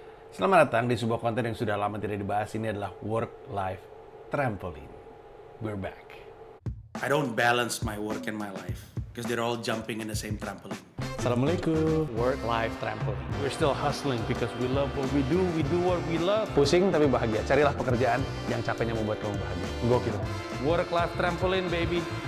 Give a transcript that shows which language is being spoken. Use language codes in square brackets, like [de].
[id] Selamat datang di sebuah konten yang sudah lama tidak dibahas. Ini adalah Work-Life Trampoline. [en] We're back. I don't balance my work and my life because they're all jumping in the same trampoline. [ar] Assalamualaikum. [en] Work-life trampoline. We're still hustling because we love what we do. We do what we love. [id] Pusing tapi bahagia. Carilah pekerjaan yang capeknya membuat kamu bahagia. Gokil. [en] Work-life trampoline, baby.